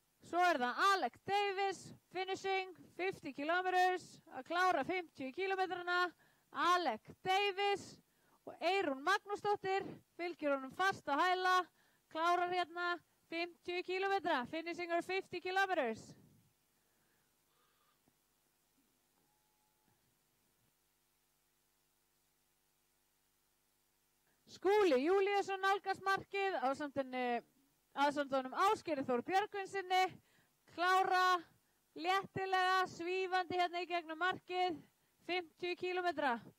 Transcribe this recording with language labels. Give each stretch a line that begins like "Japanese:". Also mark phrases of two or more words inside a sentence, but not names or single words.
Icelandic: Svo það
English: Alec Davis, finishing 50 kilometers,
Icelandic: að klára 50 kilometrana. Alec Davis og Eyrún Magnúsdóttir fylgir honum fast á hæla, klárar hérna 50 kilometra,
English: finishing her 50 kilometers.
Icelandic: Skúli Júlíusson nálgast markið ásamt honum Ásgeiri Þór Björgvinsinni, klára léttilega svífandi hérna í gegnum markið 50 kilometra.